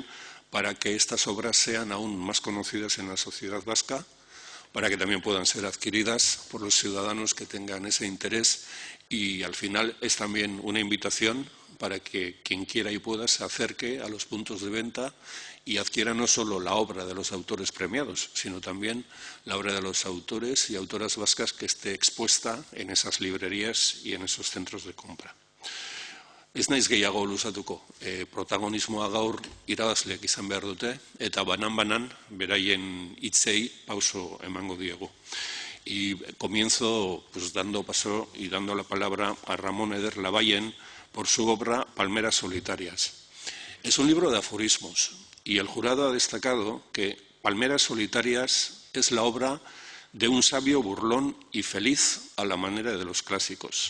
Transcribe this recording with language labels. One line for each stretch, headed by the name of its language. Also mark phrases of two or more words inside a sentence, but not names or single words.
Spanish: para que estas obras sean aún más conocidas en la sociedad vasca, para que también puedan ser adquiridas por los ciudadanos que tengan ese interés, y al final es también una invitación para que quien quiera y pueda se acerque a los puntos de venta y adquiera no solo la obra de los autores premiados, sino también la obra de los autores y autoras vascas que esté expuesta en esas librerías y en esos centros de compra.
Basque: Ez naiz gehiago luzatuko, protagonismoa gaur irabazleak izan behar dute, eta banan-banan beraien hitzei pauso emango diegu.
Spanish: Y comienzo dando paso y dando la palabra a Ramón Eder Labayen, por su obra Palmeras solitarias. Es un libro de aforismos y el jurado ha destacado que Palmeras solitarias es la obra de un sabio burlón y feliz a la manera de los clásicos.